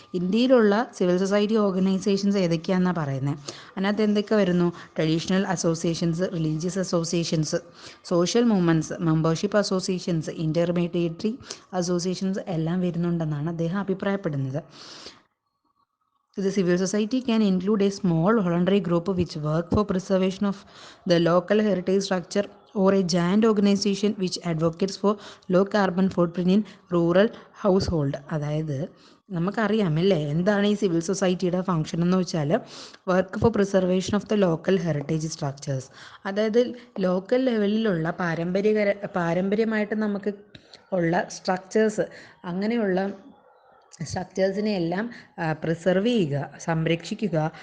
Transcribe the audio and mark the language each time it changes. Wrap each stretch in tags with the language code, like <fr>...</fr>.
<ml>ഇന്ത്യയിലുള്ള civil society organisations ഏതൊക്കെയാണെന്നാണ് പറയുന്നത്. അതിനകത്ത് എന്തൊക്കെ വരുന്നു? Traditional associations, religious associations, social movements, membership associations, ഇൻ്റർമീഡിയറ്ററി associations എല്ലാം വരുന്നുണ്ടെന്നാണ് അദ്ദേഹം അഭിപ്രായപ്പെടുന്നത്.</ml> <en>The civil society can include a small voluntary group which work for preservation of the local heritage structure, or a giant organization which advocates for low carbon footprint in rural household.</en> <ml>അതായത് നമുക്കറിയാമല്ലേ എന്താണ് ഈ civil സൊസൈറ്റിയുടെ function എന്ന് വെച്ചാൽ,</ml> <en>Work for preservation of the local heritage structures.</en> <ml>അതായത് local ലെവലിലുള്ള പാരമ്പര്യമായിട്ട് നമുക്ക് ഉള്ള സ്ട്രക്ചേഴ്സ്, അങ്ങനെയുള്ള സ്ട്രക്ചേഴ്സിനെ എല്ലാം പ്രിസർവ് ചെയ്യുക, സംരക്ഷിക്കുക.</ml>